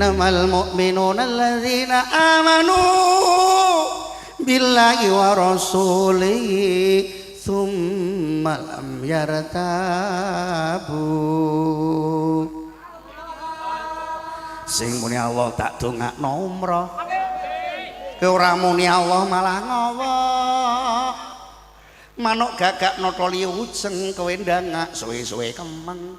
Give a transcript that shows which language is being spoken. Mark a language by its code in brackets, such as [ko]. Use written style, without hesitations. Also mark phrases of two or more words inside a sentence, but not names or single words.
[ar] إنما المؤمنون الذين آمنوا بالله ورسوله ثم لم يرتابوا. [jv] Sing muni Allah tak dongakno umrah, kowe ora muni Allah malah ngowo. Manuk gagak notoli ujeng kowe ndangak suwe-suwe kemeng.